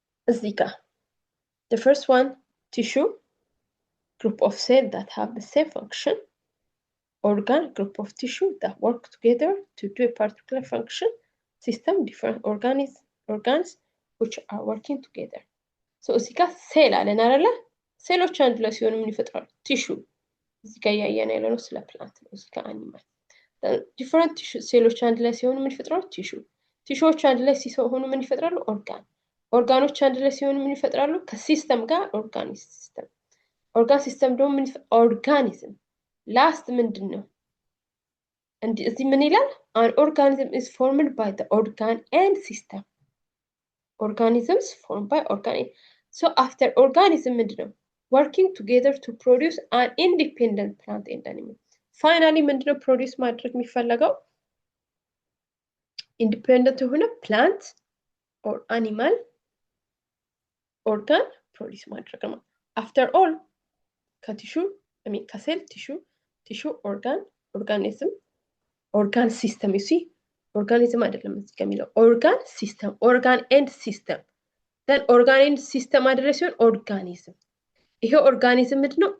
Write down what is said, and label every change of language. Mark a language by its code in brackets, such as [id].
[am] እዚህ ጋር [en] the first one, tissue, group of cells that have the same function. Organ, group of tissue that work together to do a particular function. System, different organs which are working together. [am] So እዚህ ጋር ሴል አለን አይደለ? ሴሎች አንድ ላይ ሲሆኑ ምን ይፈጥራሉ? ቲሹ። እዚህ ጋር ያያየን ያለነው ስለ ፕላንት ነው። እዚህ ጋር አኒማል ዲፈረንት ሴሎች አንድ ላይ ሲሆኑ ምን ይፈጥራሉ? ቲሹ። ቲሹዎች አንድ ላይ ሲሆኑ ምን ይፈጥራሉ? ኦርጋን። ኦርጋኖች አንድ ላይ ሲሆኑ ምን ይፈጥራሉ? ከሲስተም ጋር ኦርጋን ሲስተም። ኦርጋን ሲስተም ደግሞ ምን ኦርጋኒዝም። ላስት ምንድን ነው? እዚህ ምን ይላል? [en] An organism is formed by the organ and system. Organisms formed by organ. So after organism [am] ምንድን ነው? [en] Working together to produce an independent plant and animal. [am] Finally ምንድን ነው produce ማድረግ የሚፈለገው? Independent የሆነ plant or animal organ produce ማድረግ ነው። [en] After all [am] ከቲሹ ከሴል ቲሹ ኦርጋን ኦርጋኒዝም [en] organ system, you see, organism [am] አይደለም እዚህ ጋር የሚለው [en] organ system, organ and system, then organ and system [am] አድረስ ሲሆን organism። ይሄ organism ምንድነው?